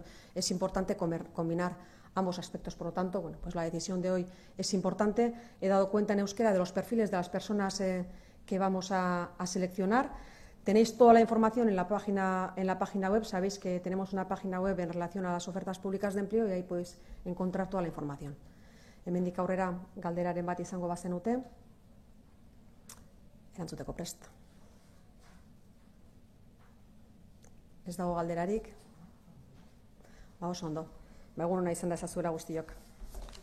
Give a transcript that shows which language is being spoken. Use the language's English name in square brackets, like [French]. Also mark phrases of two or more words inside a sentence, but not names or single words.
[Spanish] Es importante combinar ambos aspectos. Por lo tanto, la decisión de hoy es importante. He dado cuenta en euskera de los perfiles de las personas que vamos a seleccionar. Tenéis toda la información en la página web. Sabéis que tenemos una página web en relación a las ofertas públicas de empleo y ahí podéis encontrar toda la información. [Basque] Hemendik aurrera galderaren bat izango bazenute, erantzuteko prest. Ez dago galderarik? Oso ondo. Egun ona izan da ezazuela guztiok.